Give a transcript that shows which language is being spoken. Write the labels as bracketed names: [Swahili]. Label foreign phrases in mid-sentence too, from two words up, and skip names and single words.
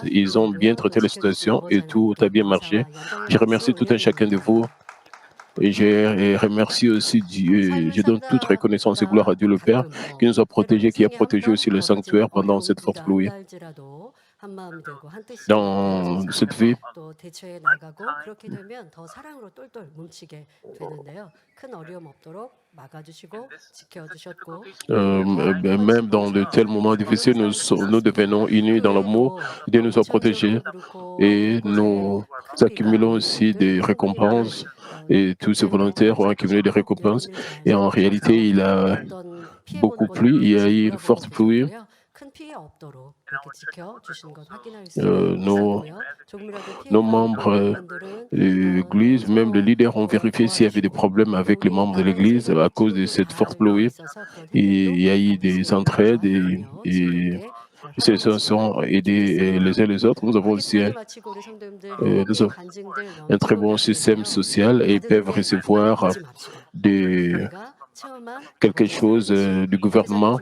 [French] Ils ont bien traité la situation et tout a bien marché. Je remercie tout un chacun de vous. Et je remercie aussi Dieu. Je donne toute reconnaissance et gloire à Dieu le Père qui nous a protégés, qui a protégé aussi le sanctuaire pendant cette forte pluie. dans cette vie. [Korean] 또 대처해 나가고 그렇게 되면 더 사랑으로 똘똘 뭉치게 되는데요. 큰 어려움 없도록 막아주시고 지켜주셨고 [French] Même dans de tels moments difficiles, nous devenons unis dans l'amour. Dieu nous a protégés et nous accumulons aussi des récompenses. Et tous ces volontaires ont accumulé des récompenses. Et en réalité, il a beaucoup plu. Il y a eu une forte pluie. [Korean] 큰 피해 없도록 이렇게 지켜주신 것 확인할 수 [French] Nos [Korean] 있었고요. 조금이라도 피해가 [French] membres [Korean] 있는 분들은 [French] de l'Église, même les leaders ont vérifié s'il y avait des problèmes avec les membres de l'Église à cause de cette forte pluie. Et il y a eu des entraides et se sont aidés les uns les autres. Nous avons aussi un très bon système social et ils peuvent recevoir quelque chose du gouvernement.